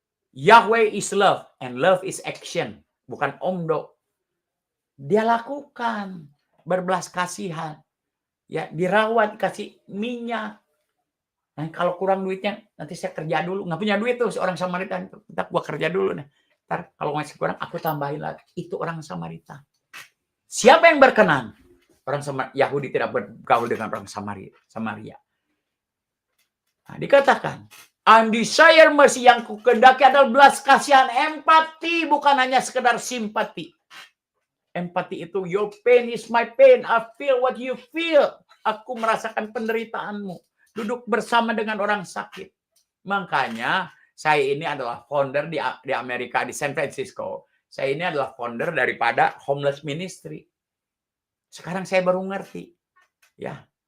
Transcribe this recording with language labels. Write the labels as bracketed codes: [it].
[en] Yahweh is love and love is action. [id] Bukan omdo. Dia lakukan berbelas kasihan. Ya, dirawat, kasih minyak. Nah, kalau kurang duitnya, nanti saya kerja dulu. Nggak punya duit tuh seorang Samaritan. Ntar gua kerja dulu nih. Ntar kalau masih kurang, aku tambahin lagi. Itu orang Samaritan. Siapa yang berkenan? Orang Yahudi tidak bergaul dengan orang Samaria. Nah, dikatakan, and desire mercy, yang kukendaki adalah belas kasihan, empati, bukan hanya sekedar simpati. [en] Empati itu, your pain is my pain, I feel what you feel. [id] Aku merasakan penderitaanmu. Duduk bersama dengan orang sakit. Makanya, saya ini adalah founder di Amerika, di San Francisco. Saya ini adalah founder daripada Homeless Ministry. Sekarang saya baru ngerti. Ya.